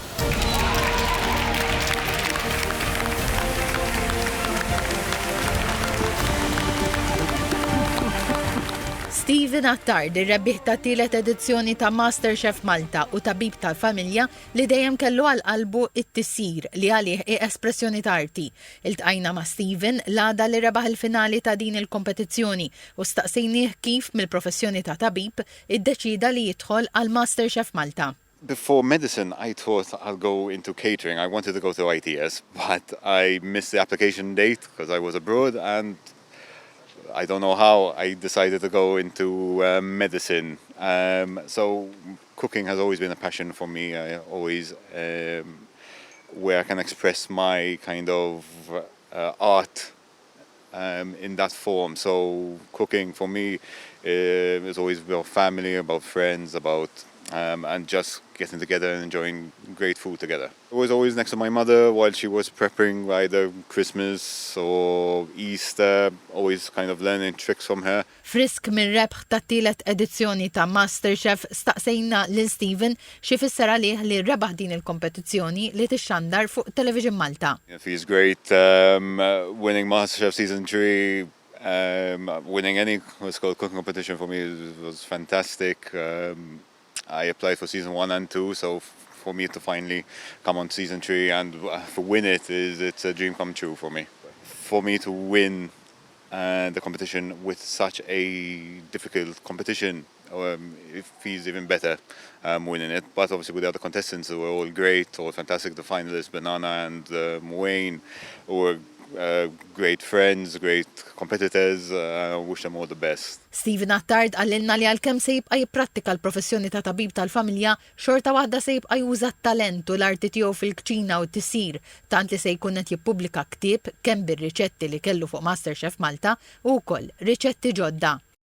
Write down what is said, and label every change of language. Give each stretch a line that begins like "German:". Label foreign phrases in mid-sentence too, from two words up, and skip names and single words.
Maltese: Stephen Attard, ir-rebbieħ ta' tielet edizzjoni ta' MasterChef Malta u tabib tal-familja li dejjem kellu għal qalbu it-tisjir li għalih espressjoni ta' arti. Iltqajna ma' Stephen l-għada li rebaħ il-finali ta' din il-kompetizzjoni u staqsejnieh kif mill-professjoni ta' tabib iddeċida li jidħol għal MasterChef Malta.
English: Before medicine, I thought I'll go into catering. I wanted to go to ITS, but I missed the application date because I was abroad, and I don't know how I decided to go into medicine. So cooking has always been a passion for me. I always where I can express my kind of art in that form. So cooking for me is always about family, about friends, about and just getting together and enjoying great food together. I was always next to my mother while she was preparing either Christmas or Easter, always kind of learning tricks from her.
Maltese: Frisk minn rebħ ta' tielet edizzjoni ta' MasterChef staqsejna lil Stephen xi fisser għalih li rebaħ din il-kompetizzjoni li tixxandar fuq Television Malta.
English: It feels great winning MasterChef season 3. Winning any what's called cooking competition for me was fantastic. I applied for season 1 and 2, so for me to finally come on season 3 and to win it's a dream come true for me. For me to win the competition with such a difficult competition, it feels even better winning it. But obviously with the other contestants who were all great, all fantastic, the finalists, Banana and Wayne, who were great friends, great competitors. I wish them all the best.
Maltese: Stephen Attard għallilna li għalkemm se jibqa' jipprattika l-professjoni ta' tabib tal-familja, xorta waħda se jibqa' juża t-talent u l-arti tiegħu fil-kċina u t-tisjir, tant li se jkun qed jippubblika ktieb kemm bir-riċetti li kellu fuq MasterChef Malta u wkoll riċetti ġodda.